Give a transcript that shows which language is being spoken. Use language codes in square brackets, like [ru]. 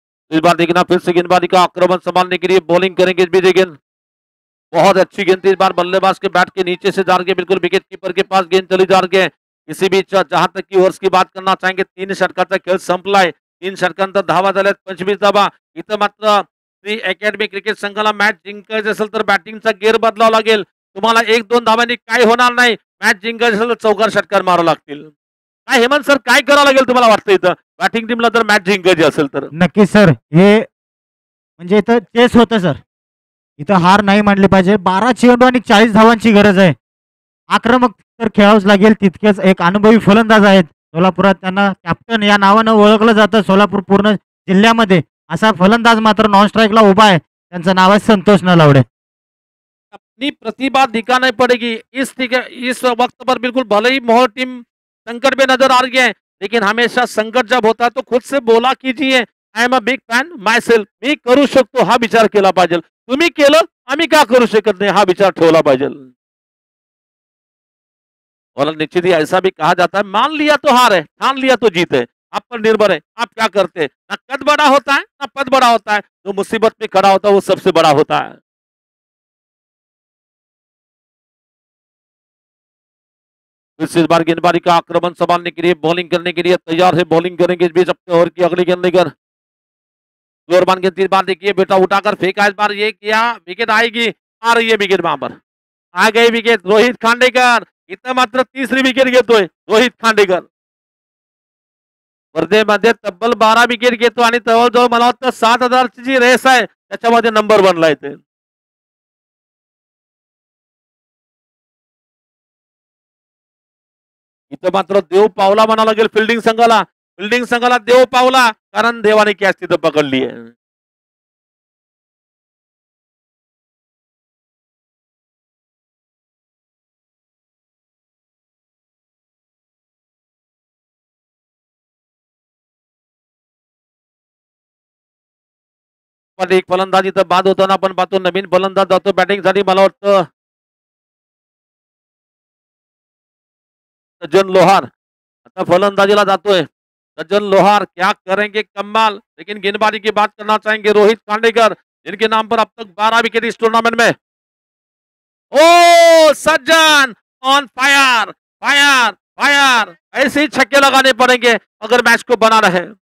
[hi] इस बार देखना फिर से गेंदबाजी का आक्रमण संभालने के लिए बॉलिंग करेंगे गेंद. बहुत अच्छी गेंद थी इस बार बल्लेबाज के बैट के नीचे से जा के बिल्कुल विकेट कीपर के पास गेंद चली जा रही है. इसी बीच जहां तक की ओव्हर्स की बात करना चाहेंगे [mr] 3 षटकाचा खेळ संपलाय. 3 षटकांतर धावा झाल्यात 25 धावा. इथं मात्र श्री अकॅडमी क्रिकेट संघाला मॅच जिंकायची असेल तर बॅटिंगचा गेअर बदलावा लागेल. तुम्हाला 1-2 धावांनी काय होणार नाही. मॅच जिंकायची असेल तर चौकार षटकार मारावं लागतील. काय हेमंत सर काय करावं लागेल तुम्हाला वाटतं इथं बॅटिंग टीमला जर मॅच जिंकायची असेल तर? नक्की सर हे म्हणजे इथं चेस होतं सर. इथं हार नाही मानली पाहिजे. 12 चेंडू आणि 40 धावांची गरज आहे. आक्रमक तर खेळावंच लागेल. तितकेच एक अनुभवी फलंदाज आहेत सोलापुरात. त्यांना कॅप्टन या नावानं ओळखलं जातं सोलापूर पूर्ण जिल्ह्यामध्ये. असा फलंदाज मात्र नॉन स्ट्राईकला उभा आहे. त्यांचं नाव आहे संतोष नलावडे. [hi] अपनी प्रतिभा दिखानी पड़ेगी इस वक्त पर। बिल्कुल भले ही मोहर टीम संकट में नजर आ रही है, लेकिन हमेशा संकट जब होता है तो खुद से बोला कीजिए, [en] I am a big fan myself. [mr] मी करू शकतो हा विचार केला पाहिजे. तुम्ही केलं, आम्ही का करू शकत नाही हा विचार ठेवला पाहिजे. [hi] और निश्चित ही ऐसा भी कहा जाता है, मान लिया तो हार है, ठान लिया तो जीत है. आप पर निर्भर है आप क्या करते हैं. ना कद बड़ा होता है ना पद बड़ा होता है, जो मुसीबत में खड़ा होता है वो सबसे बड़ा होता है. इस बार गेंदबाजी का आक्रमण संभालने के लिए बॉलिंग करने के लिए तैयार है. बॉलिंग करेंगे इस बीच अपने ओवर की अगली गेंद लेकर. जोरबान गेंद इस बार देखिए बेटा उठाकर फेंका. इस बार ये किया, विकेट आएगी. आ रही है विकेट वहां पर. आ गई विकेट. [mr] रोहित खांडेकर इथं मात्र तिसरी विकेट घेतोय रोहित खांडेकर. स्पर्धेमध्ये तब्बल 12 विकेट घेतो आणि जवळजवळ मला वाटतं 7,000ची जी रेस आहे त्याच्यामध्ये नंबर 1ला येते. इथं मात्र देव पावला म्हणावं लागेल फिल्डिंग संघाला. फिल्डिंग संघाला देव पावला, कारण देवाने कॅच तिथं पकडली आहे. पण एक फलंदाज इथं बाद होताना आपण पाहतो. नवीन फलंदाज जातो बॅटिंगसाठी. मला वाटतं सज्जन लोहार आता फलंदाजीला जातोय. [hi] सज्जन लोहार क्या करेंगे कमाल. लेकिन गेंदबाजी की बात करना चाहेंगे रोहित खांडेकर, जिनके नाम पर अब तक 12 विकेट इस टूर्नामेंट में. [en] ओ Sajjan on fire fire fire. [hi] ऐसे ही छक्के लगाने पड़ेंगे अगर मैच को बनाना है.